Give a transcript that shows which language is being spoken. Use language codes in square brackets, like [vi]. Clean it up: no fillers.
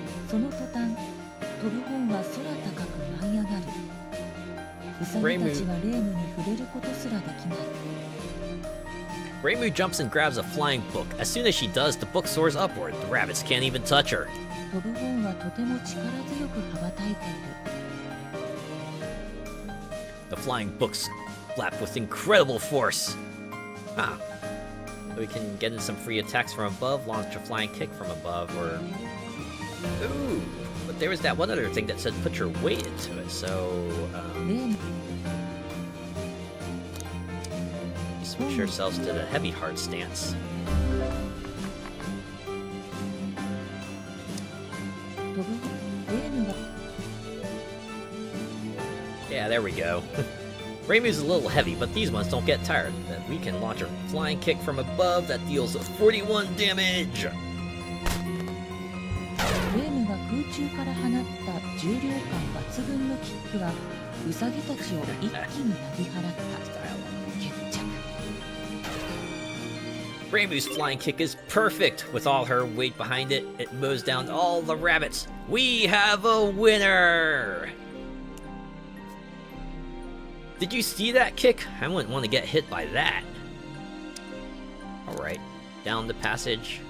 [ja] その途端、飛ぶ本は空高く舞い上がる。ウサギたちはレームに触れることすらできない。 [en] Reimu jumps and grabs a flying book. As soon as she does, the book soars upward. The rabbits can't even touch her. [ja] 飛ぶ本はとても力強く羽ばたいている。 [en] The flying books flap with incredible force. Huh. So we can get in some free attacks from above, launch a flying kick from above, or... Ooh! But there was that one other thing that said put your weight into it, so... [ja] レーム [en] switch ourselves to the heavy heart stance. [ja] 飛ぶレームが [en] Yeah, there we go. Reimu's a little heavy, but these ones don't get tired. We can launch a flying kick from above that deals 41 damage! [ja] レームが空中から放った重量感抜群のキックはウサギたちを一気になぎ払った。決着。 [en] Reimu's flying kick is perfect. With all her weight behind it, it mows down all the rabbits. We have a winner! Did you see that kick? I wouldn't want to get hit by that. Alright, down the passage.